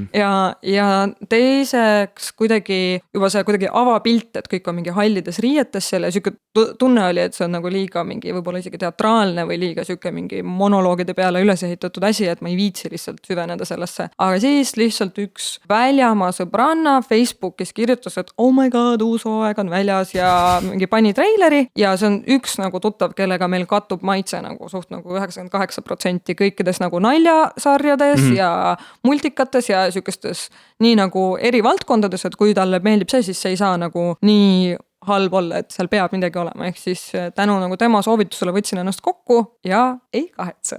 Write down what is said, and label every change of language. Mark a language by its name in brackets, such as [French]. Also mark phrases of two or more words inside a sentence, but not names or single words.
[Estonian] Ja teiseks kuidagi juba see kuidagi avapilt, et kõik on mingi hallides riietes seal ja siuke tunne oli, et see on nagu liiga mingi võib-olla isegi teatraalne või liiga siuke mingi monoloogide peale üles ehitatud asi, et ma ei viitsi lihtsalt süveneda sellesse. Aga siis lihtsalt üks väljamaa sõbranna Facebookis kirjutas, et [English] oh my god, [Estonian] uus hooaeg on väljas ja mingi pani treileri ja see on üks nagu tuttav, kellega meil kattub maitse nagu suht nagu 98% kõikides nagu naljasarjades ja multikates ja siukestes nii nagu eri valdkondades, et kui talle meeldib see, siis see ei saa nagu nii halb olla, et seal peab midagi olema, ehk siis tänu nagu tema soovitusele võtsin ennast kokku ja ei kahetse.